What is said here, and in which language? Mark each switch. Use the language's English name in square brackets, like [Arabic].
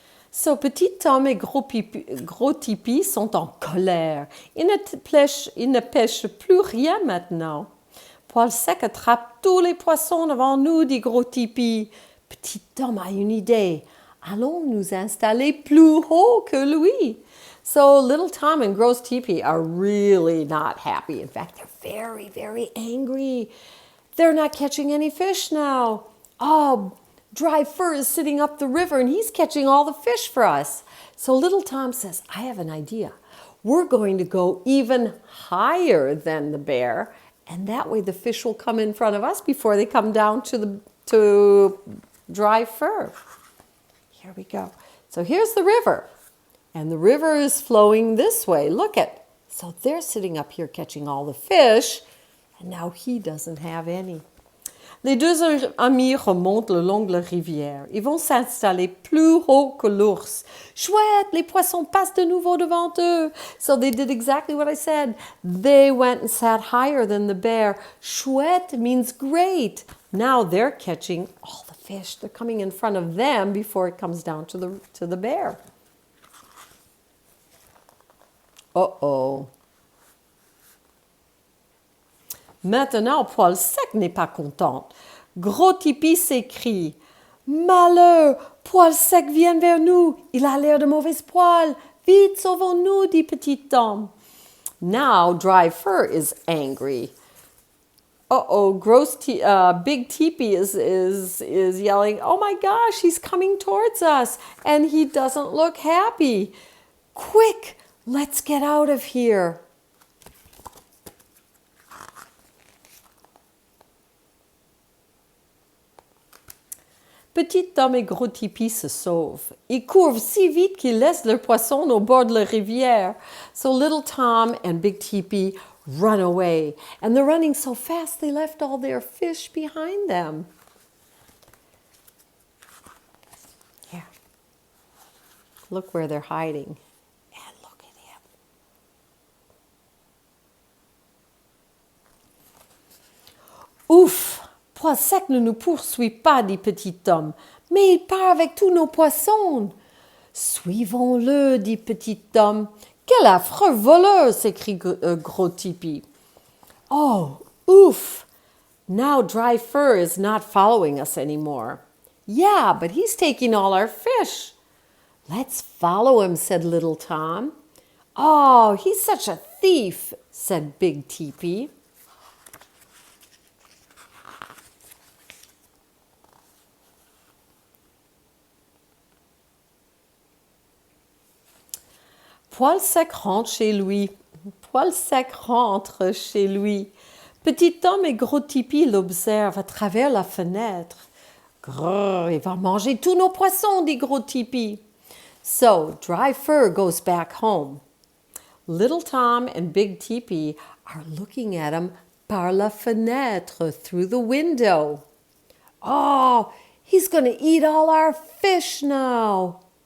[French] So, Petit Tom et Gros Tipi sont en colère. Ils ne pêchent plus rien maintenant. Poil Sec attrape tous les poissons devant nous, dit Gros Tipi. Petit Tom a une idée. Allons nous installer plus haut que lui. [English] So little Tom and Gros Tipi are really not happy. In fact, they're very, very angry. They're not catching any fish now. Oh, Dry Fur is sitting up the river and he's catching all the fish for us. So little Tom says, I have an idea. We're going to go even higher than the bear, and that way the fish will come in front of us before they come down to Dry Fur. Here we go. So here's the river, and the river is flowing this way. Look at. So they're sitting up here catching all the fish, and now he doesn't have any. [French] Les 2 amis remontent le long de la rivière. Ils vont s'installer plus haut que l'ours. Chouette, les poissons passent de nouveau devant eux. [English] So they did exactly what I said. They went and sat higher than the bear. Chouette means great. Now they're catching all the fish. They're coming in front of them before it comes down to the bear. Uh-oh. [French] Maintenant, Poil Sec n'est pas contente. Gros Tipi s'écrie « Malheur, Poil Sec vient vers nous. Il a l'air de mauvaise poil. Vite, sauvons-nous, dit Petit Tom. » [English] Now Dry Fur is angry. Uh-oh, Big Teepee is yelling, "Oh my gosh, he's coming towards us, and he doesn't look happy. Quick, let's get out of here." [French] Petit Tom et Gros Tipi se sauvent. Ils courent si vite qu'ils laissent leurs poissons au bord de la rivière. [English] So Little Tom and Big Teepee run away. And they're running so fast they left all their fish behind them. Here. Look where they're hiding. And look at him. [French] Ouf! Poil Sec ne nous poursuit pas, dit Petit Tom, mais il part avec tous nos poissons. Suivons-le, dit Petit Tom. Quel affreux voleur, s'écrie Gros Tipi. [English] Oh, oof! Now Dry Fur is not following us anymore. Yeah, but he's taking all our fish. Let's follow him, said Little Tom. Oh, he's such a thief, said Big Teepee. [French] Poil Sec rentre chez lui. Poil Sec rentre chez lui. Petit Tom et Gros Tipi l'observent à travers la fenêtre. Grrr, il va manger tous nos poissons, dit Gros Tipi. [English] So Dry Fur goes back home. Little Tom and Big Teepee are looking at him [French] par la fenêtre [English] through the window. Oh, he's going to eat all our fish now.